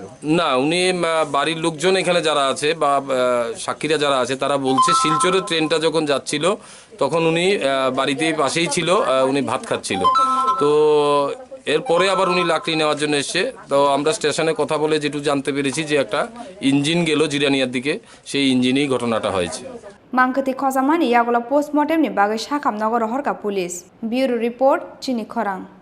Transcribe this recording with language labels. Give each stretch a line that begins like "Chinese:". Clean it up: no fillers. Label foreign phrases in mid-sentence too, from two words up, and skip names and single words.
Bangla: না উনি বাড়ির লোকজন এখানে যারা আছে বা সাক্ষীরা যারা আছে তারা বলছে শিলচরের ট্রেনটা যখন যাচ্ছিল তখন উনি বাড়িতেই পাশেই ছিল উনি ভাত খাচ্ছিল তো এরপরে আবার উনি লাকড়ি নেওয়ার জন্য এসছে তো আমরা স্টেশনে কথা বলে যেটুকু জানতে পেরেছি যে একটা ইঞ্জিন গেল জিরানিয়ার দিকে সেই ইঞ্জিনেই ঘটনাটা হয়েছে
Kok Borok: Mangkati khozamani yagola postmortem ni bagai Shakam Nagar Horka Police. Bureau Report Chini Khorang.